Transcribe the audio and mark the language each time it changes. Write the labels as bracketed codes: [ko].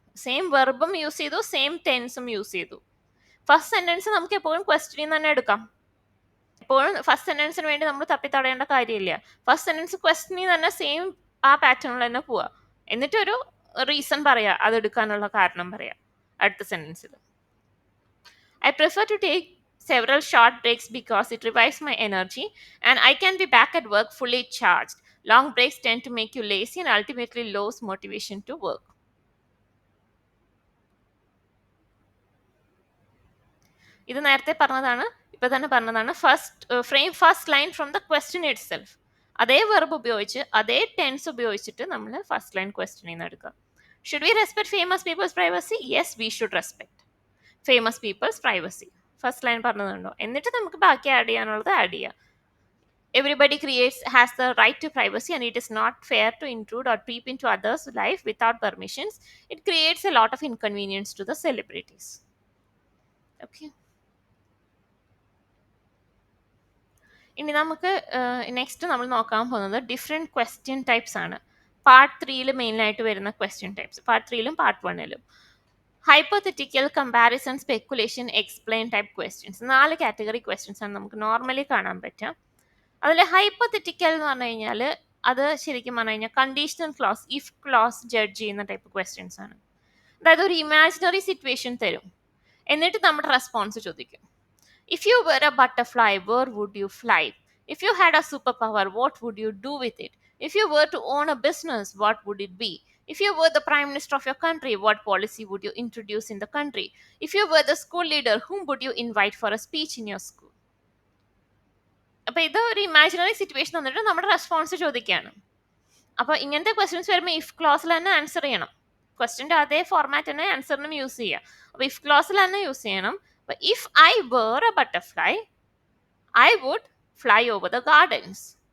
[ml] Same വെർബും use ചെയ്തു, same ടെൻസും use ചെയ്തു. First sentence നമുക്ക് എപ്പോഴും ക്വസ്റ്റ്യനിൽ തന്നെ എടുക്കാം. എപ്പോഴും ഫസ്റ്റ് സെന്റൻസിന് വേണ്ടി നമ്മൾ തപ്പിത്തടയേണ്ട കാര്യമില്ല. ഫസ്റ്റ് സെന്റൻസ് ക്വസ്റ്റ്യനിൽ തന്നെ സെയിം ആ പാറ്റേണിൽ തന്നെ പോവുക. എന്നിട്ടൊരു റീസൺ പറയാ, അതെടുക്കാനുള്ള കാരണം പറയാ അടുത്ത സെന്റൻസിൽ. [en] I prefer to take several short breaks because it revives my energy and I can be back at work fully charged. Long breaks tend to make you lazy and ultimately lose motivation to work. [ml] ഇത് നേരത്തെ പറഞ്ഞതാണ്, ഇപ്പൊ തന്നെ പറഞ്ഞതാണ്. [en] First line from the question itself. [ml] അതേ verb ഉപയോഗിച്ച് അതേ tense ഉപയോഗിച്ചിട്ട് നമ്മൾ ഫസ്റ്റ് ലൈൻ ക്വസ്റ്റ്യനിൽ നിന്ന് എടുക്കുക. [en] Should we respect famous people's privacy? Yes, we should respect famous people's privacy. [ml] First line പറഞ്ഞതുണ്ടോ, എന്നിട്ട് നമുക്ക് ബാക്കി ആഡ് ചെയ്യാനുള്ളത് ആഡ് ചെയ്യാം. [en] Everybody has the right to privacy and it is not fair to intrude or peep into others' life without permissions. It creates a lot of inconvenience to the celebrities. Okay. [ml] ഇനി നമുക്ക് next നമ്മൾ നോക്കാൻ പോകുന്നത് different question types ആണ്. Part 3 മെയിനായിട്ട് വരുന്ന question types, part 3 part 1. [en] Hypothetical, comparison, speculation, explain type questions. [ml] 4 category questions ആണ് നമുക്ക് നോർമലി കാണാൻ പറ്റുക. അതിൽ ഹൈപ്പോത്തറ്റിക്കൽ എന്ന് പറഞ്ഞു കഴിഞ്ഞാൽ അത് ശരിക്കും പറഞ്ഞു കഴിഞ്ഞാൽ conditional clause, if close judge ചെയ്യുന്ന ടൈപ്പ് ക്വസ്റ്റ്യൻസ് ആണ്. അതായത് ഒരു ഇമാജിനറി സിറ്റുവേഷൻ തരും, എന്നിട്ട് നമ്മുടെ റെസ്പോൺസ് ചോദിക്കും. [en] If you were a butterfly, where would you fly? If you had a super power, what would you do with it? If you were to own a business, what would it be? If you were the prime minister of your country, what policy would you introduce in the country? If you were the school leader, whom would you invite for a speech in your school? [ml] അപ്പോൾ ഇത് ഒരു imaginary situation തന്നിട്ട് നമ്മുടെ response ചോദിക്കുകയാണ്. അപ്പോൾ ഇങ്ങനത്തെ questions വരുമ്പോൾ if ക്ലോസിൽ തന്നെ ആൻസർ ചെയ്യണം. ക്വസ്റ്റ്യൻ്റെ അതേ ഫോർമാറ്റ് തന്നെ ആൻസറിനും യൂസ് ചെയ്യുക. അപ്പോൾ ഇഫ് ക്ലോസിൽ തന്നെ യൂസ് ചെയ്യണം. അപ്പോൾ [en] If I were a butterfly, I would fly over the gardens.